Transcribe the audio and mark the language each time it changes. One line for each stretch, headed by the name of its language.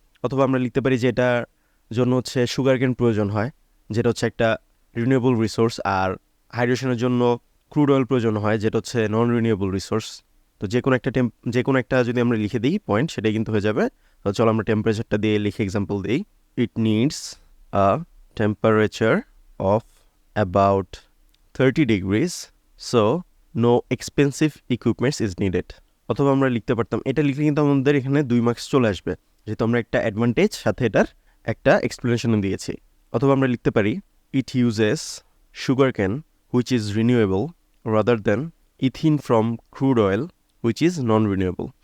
Bangla: অথবা আমরা লিখতে পারি যে এটার জন্য হচ্ছে সুগার কেন প্রয়োজন হয়, যেটা হচ্ছে একটা রিনিউয়েবল রিসোর্স। আর হাইড্রেশনের জন্য ক্রুড অয়েল প্রয়োজন হয়, যেটা হচ্ছে নন রিনিউয়েবল রিসোর্স। তো যে কোনো একটা যদি আমরা লিখে দিই পয়েন্ট, সেটাই কিন্তু হয়ে যাবে। তো চলো আমরা টেম্পারেচারটা দিয়ে লিখে এক্সাম্পল দিই।
English: It needs a temperature of about 30 degrees, so no expensive equipment is needed.
Bangla: অথবা আমরা লিখতে পারতাম, এটা লিখলে কিন্তু আমাদের এখানে 2 মার্কস চলে আসবে, যেহেতু আমরা একটা অ্যাডভান্টেজ সাথে এটার একটা এক্সপ্লেনেশন দিয়েছি। অথবা আমরা লিখতে পারি
English: It uses sugar cane which is renewable rather than ethene from crude oil which is non renewable.